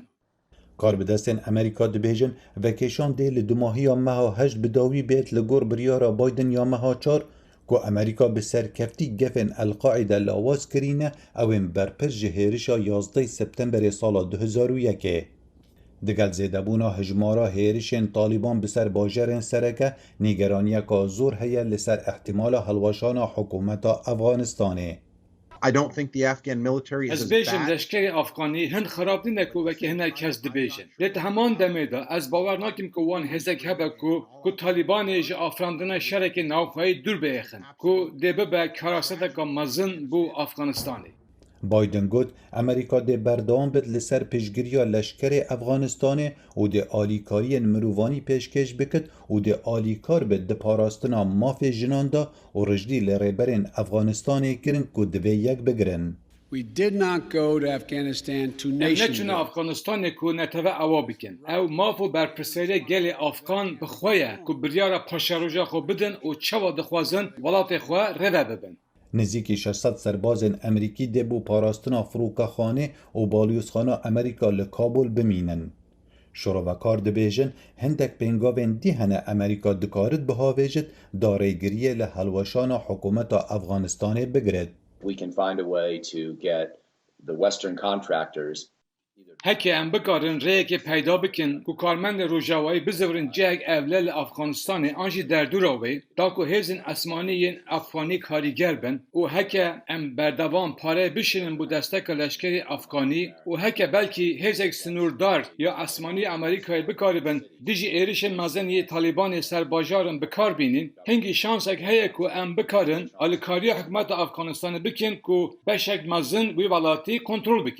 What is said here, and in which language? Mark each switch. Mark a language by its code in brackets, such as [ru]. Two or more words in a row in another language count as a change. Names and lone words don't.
[ku] Karbidestên Amerîka dibêjin vekêşan dê li dumahiya meha heşt bi dawî bêt li gor biryara Biden ya meha çar ku Amerîka bi serkeftî gefên El-Qaîde lawaz kirîne ewên berpir ji hêrişa 11 Septemberê sala 2001. Digel zêdebûna hejmara hêrişên Talîban bi ser bajarên sereke nîgeraniyeka zor heye li ser ihtimala hilweşana hikûmeta Efxanistanê. [en] I don't think the Afghan military is [ku] Ez bêjim leşkerê Afganî hin xerabîne ku wekî hinek kes dibêjin. Lê di heman demê de ez bawer nakim ku wan hêzek hebe ku Talîbanê ji afirandina şerekê navxweyî dûr bêxin ku dê bibe karaseteka mezin bû Afganistanê. Biden got Amerîka dê berdewam bit li ser pêşgiriya leşkerê Efxanistanê û dê alîkariyên mirovanî pêşkêş bikit û dê alîkar bit di parastina mafê jinan da û rijdî li rêberên Efxanistanê kirin ku divê yek bigirin. [en] We did not go to Afghanistan to nation. [ku] Neçûne Afganistanê ku neteve ewa bikin. Ew maf û berpirsêrê gelê Afgan bi xwe ye ku biryara paşeroja xwe bidin û çawa dixwazin welatê xwe rêve bibin. Nizîkî 600 serbazên Emerîkî dê bû parastina firûkaxanê û balyozxana Amerîka li Kabul bimînin. Şorovekar dibêjin hindek pêngavên dî hene Amerîka dikarit bihavêjit darêgiriyê li helweşana hikûmeta Efxanistanê bigiret. [en] We can find a way to get the Western contractors [ku] Heke em bikarin rêyekê peyda bikin ku karmendê Rojavayî bizivirin cihek evle li Afganistanê an jî derdûra wê da ku hêzên esmanî Afganî karîger bin û heke em berdevam pare bişinin bu desteka leşkerê Afganî û heke belkî hêzek sinûrdar ya esmanî Amerîkayê bikaribin dijî êrişên mezeniyê Talîbanê ser bajarin bikar bînin, hingî şansek heye ku em bikarin alîkariya hikûmeta Afganistanê bikin ku beşek mezin wî welatî kontrol bike.